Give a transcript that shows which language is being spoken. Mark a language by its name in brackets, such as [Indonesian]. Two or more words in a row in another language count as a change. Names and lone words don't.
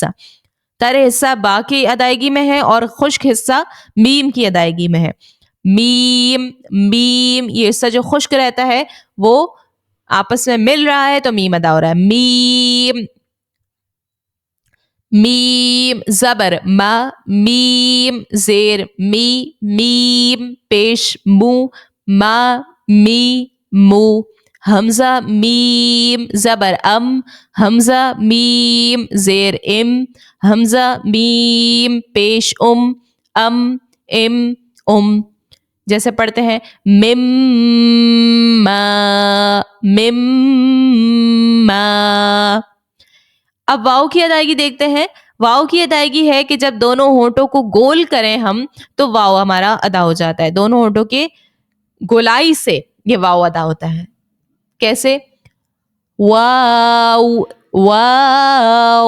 [Urdu] تر حصہ با کی ادائیگی میں ہے اور خشک حصہ میم کی ادائیگی میں ہے. میم میم، یہ حصہ جو خشک رہتا ہے وہ آپس میں مل رہا ہے تو میم ادا ہو رہا ہے. میم میم زبر ما، میم زیر می، میم پیش مو، ما می مو. حمزہ میم زبر ام، حمزہ میم زیر ام، حمزہ میم پیش ام ام. جیسے پڑھتے ہیں مم ما، مم ما. اب واؤ کی ادائیگی دیکھتے ہیں. واؤ کی ادائیگی ہے کہ جب دونوں ہونٹوں کو گول کریں ہم تو واؤ ہمارا ادا ہو جاتا ہے. دونوں ہونٹوں کے گولائی سے یہ واؤ ادا ہوتا ہے. کیسے؟ واؤ واؤ.